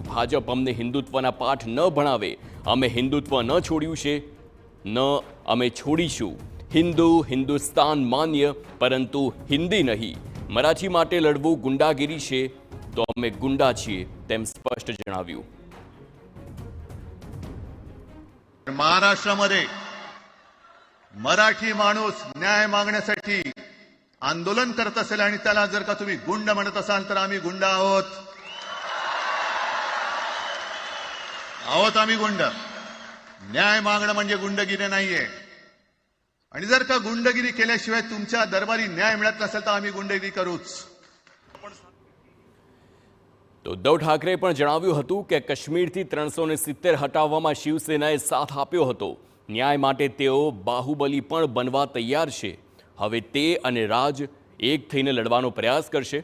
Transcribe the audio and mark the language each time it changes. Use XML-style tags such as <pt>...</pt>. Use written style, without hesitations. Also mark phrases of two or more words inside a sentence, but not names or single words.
<gu>ભાજપ અમને હિન્દુત્વના પાઠ ન ભણાવે. અમે હિન્દુત્વ ન છોડ્યું છે, ન અમે છોડીશું. હિન્દુ હિન્દુસ્તાન માન્ય, પરંતુ હિન્દી નહીં. મરાઠી માટે લડવું ગુંડાગીરી છે તો અમે ગુંડા છીએ તેમ સ્પષ્ટ જણાવ્યું.</gu> <mr>महाराष्ट्रामध्ये मराठी माणूस न्याय मागण्यासाठी आंदोलन करत असेल आणि त्याला जर का तुम्ही गुंड म्हणत असाल तर आम्ही गुंड आहोत. आम्ही गुंड. न्याय मागणं म्हणजे गुंडगिरी नाहीये. आणि जर का गुंडगिरी केल्याशिवाय तुमच्या दरबारी न्याय मिळत नसेल तर आम्ही गुंडगिरी करूच.</mr> <gu>તો ઉદ્ધવ ઠાકરે પણ જણાવ્યું હતું કે કાશ્મીરથી 370 હટાવવામાં શિવસેનાએ સાથ આપ્યો હતો. ન્યાય માટે તેઓ બાહુબલી પણ બનવા તૈયાર છે. હવે તે અને રાજ એક થઈને લડવાનો પ્રયાસ કરશે.</gu>